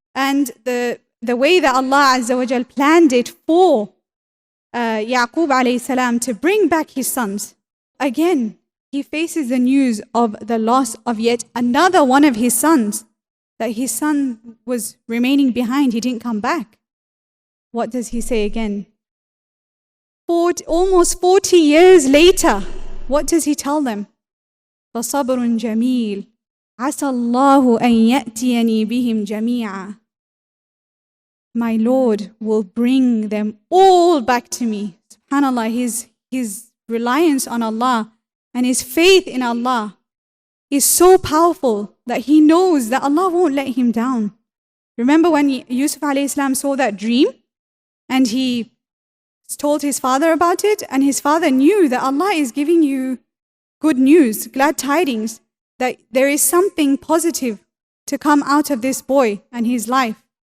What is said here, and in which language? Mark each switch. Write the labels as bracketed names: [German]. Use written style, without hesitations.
[English] And the way that Allah Azza wa Jal planned it for Yaqub alayhi salam to bring back his sons, again, he faces the news of the loss of yet another one of his sons, that his son was remaining behind, he didn't come back. What does he say again? almost 40 years later, what does he tell them? [Arabic] فَصَبْرٌ جَمِيلٌ عَسَى اللَّهُ أَن يَأْتِيَنِي بِهِمْ جَمِيعًا. [English] My Lord will bring them all back to me. SubhanAllah, his reliance on Allah and his faith in Allah is so powerful that he knows that Allah won't let him down. Remember when Yusuf alayhi salam saw that dream and he told his father about it, and his father knew that Allah is giving you good news, glad tidings, that there is something positive to come out of this boy and his life.